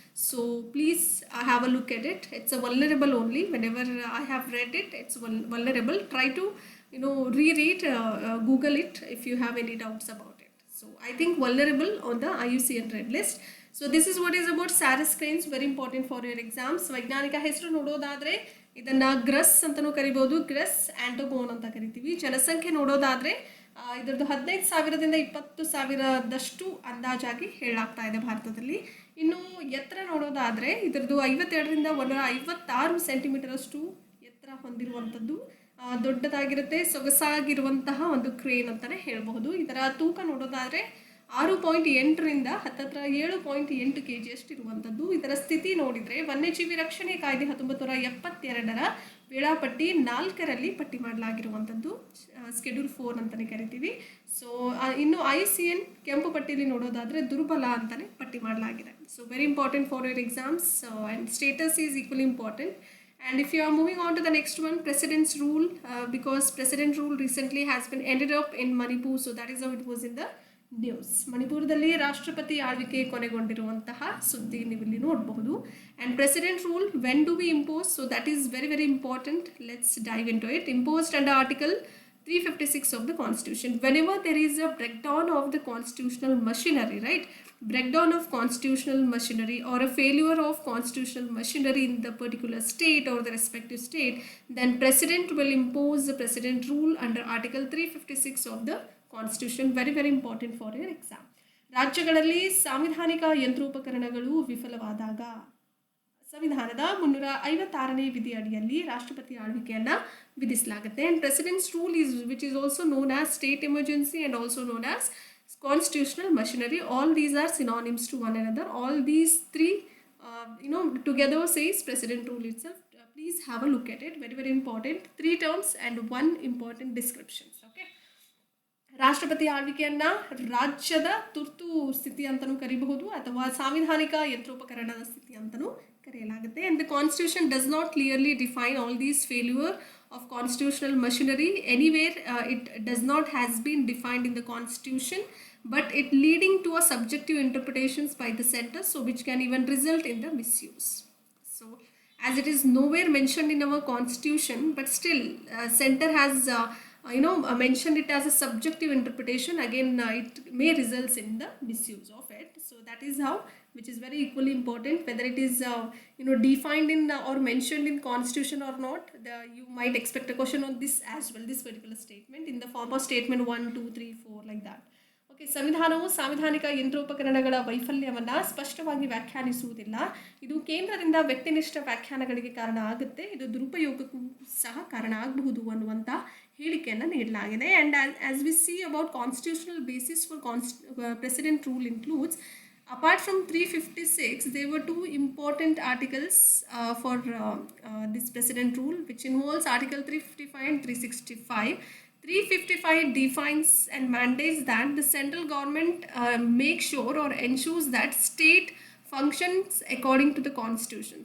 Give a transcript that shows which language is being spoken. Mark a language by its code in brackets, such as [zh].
[en] So please have a look at it. It's a vulnerable only. Whenever I have read it, it's vulnerable. Try to reread, Google it if you have any doubts about it. So I think vulnerable on the IUCN Red List. So this is what is about Sarus cranes, very important for your exams. [kn] ವೈಜ್ಞಾನಿಕ ಹೆಸರು ನೋಡೋದಾದ್ರೆ ಇದನ್ನ grass ಅಂತಲೂ ಕರಿಬಹುದು, grass ಆಂಟೋಗೋನ್ ಅಂತ ಕರಿತೀವಿ. ಜನಸಂಖ್ಯೆ ನೋಡೋದಾದ್ರೆ ಇದರದ್ದು 15,000ದಿಂದ 20,000ದಷ್ಟು ಅಂದಾಜಾಗಿ ಹೇಳಲಾಗ್ತಾ ಇದೆ ಭಾರತದಲ್ಲಿ. ಇನ್ನು ಎತ್ತರ ನೋಡೋದಾದ್ರೆ ಇದರದ್ದು 52ರಿಂದ 156 ಸೆಂಟಿಮೀಟರ್ ಅಷ್ಟು ಎತ್ತರ ಹೊಂದಿರುವಂಥದ್ದು, ದೊಡ್ಡದಾಗಿರುತ್ತೆ, ಸೊಗಸಾಗಿರುವಂತಹ ಒಂದು ಕ್ರೇನ್ ಅಂತಲೇ ಹೇಳಬಹುದು. ಇದರ ತೂಕ ನೋಡೋದಾದ್ರೆ 6.8ರಿಂದ ಹತ್ತತ್ರ 7.8 kg ಅಷ್ಟು ಇರುವಂಥದ್ದು. ಇದರ ಸ್ಥಿತಿ ನೋಡಿದರೆ ವನ್ಯಜೀವಿ ರಕ್ಷಣೆ ಕಾಯ್ದೆ 1972ರ ವೇಳಾಪಟ್ಟಿ 4ರಲ್ಲಿ ಪಟ್ಟಿ ಮಾಡಲಾಗಿರುವಂಥದ್ದು, ಸ್ಕೆಡ್ಯೂಲ್ 4 ಅಂತಲೇ ಕರಿತೀವಿ. ಸೊ ಇನ್ನು IUCN ಕೆಂಪು ಪಟ್ಟಿಯಲ್ಲಿ ನೋಡೋದಾದರೆ ದುರ್ಬಲ ಅಂತಲೇ ಪಟ್ಟಿ ಮಾಡಲಾಗಿದೆ. [en] So very important for your exams and status is equally important. And if you are moving on to the next one, President's Rule, because President Rule recently has been ended up in Manipur, so that is how it was in the news. [kn] ಮಣಿಪುರದಲ್ಲಿ ರಾಷ್ಟ್ರಪತಿ ಆಳ್ವಿಕೆ ಕೊನೆಗೊಂಡಿರುವಂತಹ ಸುದ್ದಿ ನೀವು ಇಲ್ಲಿ ನೋಡಬಹುದು. [en] And president rule, when do we impose? So that is very very important. Let's dive into it. Imposed under article 356 of the Constitution. Whenever there is a breakdown of the constitutional machinery, right? Breakdown of constitutional machinery or a failure of constitutional machinery in the particular state or the respective state, then President will impose the President Rule under Article 356 of the Constitution. Very very important for your exam. [kn] ರಾಜ್ಯಗಳಲ್ಲಿ ಸಾಂವಿಧಾನಿಕ ಯಂತ್ರೋಪಕರಣಗಳು ವಿಫಲವಾದಾಗ ಸಂವಿಧಾನದ 356ನೇ ವಿಧಿ ಅಡಿಯಲ್ಲಿ ರಾಷ್ಟ್ರಪತಿ ಆಳ್ವಿಕೆಯನ್ನು ವಿಧಿಸಲಾಗುತ್ತೆ. [en] And president's rule is which is also known as state emergency and also known as constitutional machinery. All these are synonyms to one another. All these three together says President Rule itself. Please have a look at it. Very very important. 3 terms and 1 important description. Okay. [kn] ರಾಷ್ಟ್ರಪತಿ ಆಳ್ವಿಕೆಯನ್ನು ರಾಜ್ಯದ ತುರ್ತು ಸ್ಥಿತಿ ಅಂತಲೂ ಕರಿಬಹುದು ಅಥವಾ ಸಾಂವಿಧಾನಿಕ ಯಂತ್ರೋಪಕರಣದ ಸ್ಥಿತಿ ಅಂತಲೂ ಕರೆಯಲಾಗುತ್ತೆ. [en] And the constitution does not clearly define all these failure of constitutional machinery. Anywhere it does not has been defined in the constitution, but it leading to a subjective interpretations by the center, so which can even result in the misuse. So as it is nowhere mentioned in our constitution, but still center has mentioned it as a subjective interpretation. Again it may results in the misuse of it. So that is how, which is very equally important, whether it is defined in or mentioned in constitution or not. You might expect a question on this as well, this particular statement in the form of statement 1 2 3 4 like that. [kn] Okay, ಸಂವಿಧಾನವು ಸಾಂವಿಧಾನಿಕ ಯಂತ್ರೋಪಕರಣಗಳ ವೈಫಲ್ಯವನ್ನು ಸ್ಪಷ್ಟವಾಗಿ ವ್ಯಾಖ್ಯಾನಿಸುವುದಿಲ್ಲ. ಇದು ಕೇಂದ್ರದಿಂದ ವ್ಯಕ್ತಿನಿಷ್ಠ ವ್ಯಾಖ್ಯಾನಗಳಿಗೆ ಕಾರಣ ಆಗುತ್ತೆ, ಇದು ದುರುಪಯೋಗಕ್ಕೂ ಸಹ ಕಾರಣ ಆಗಬಹುದು ಅನ್ನುವಂಥ ಹೇಳಿಕೆಯನ್ನು ನೀಡಲಾಗಿದೆ. [en] And as we see about constitutional basis for president rule includes, apart from 356, there were two important articles for this president rule, which involves article 355 and 365. 355 defines and mandates that the central government make sure or ensures that state functions according to the constitution.